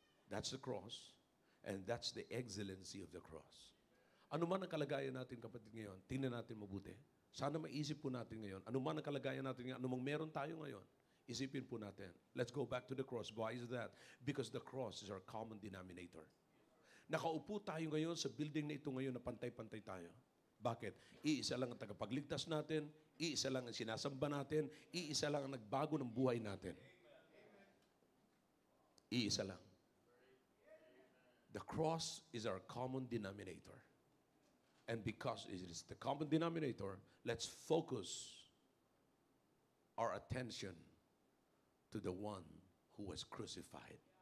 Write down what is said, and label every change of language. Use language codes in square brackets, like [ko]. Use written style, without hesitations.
[en] That's the cross. And that's the excellency of the cross. [tl] Ano man ang kalagayan natin, kapatid, ngayon, tingnan natin mabuti. Sana maisip po natin ngayon, ano man ang kalagayan natin ngayon, ano mang meron tayo ngayon, isipin po natin. [en] Let's go back to the cross. Why is that? Because the cross is our common denominator. [tl] Nakaupo tayo ngayon sa building na ito ngayon na pantay-pantay tayo. Bakit? Iisa lang ang tagapagligtas natin, iisa lang ang sinasamba natin, iisa lang ang nagbago ng buhay natin. Iisa lang. [en] The cross is our common denominator. And because it is the common denominator, let's focus our attention to the one who was crucified.